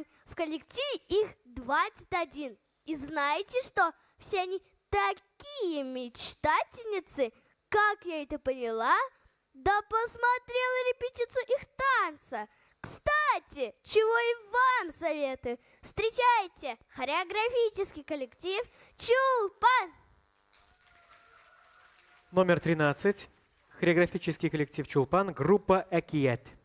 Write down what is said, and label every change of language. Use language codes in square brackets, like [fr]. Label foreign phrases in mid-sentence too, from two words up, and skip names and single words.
[ru] В коллективе их 21. И знаете что? Все они такие мечтательницы. Как я это поняла? Да посмотрела репетицию их танца. Кстати, чего и вам советую. Встречайте хореографический коллектив «Чулпан». Номер 13. Хореографический коллектив «Чулпан», группа «Экиет».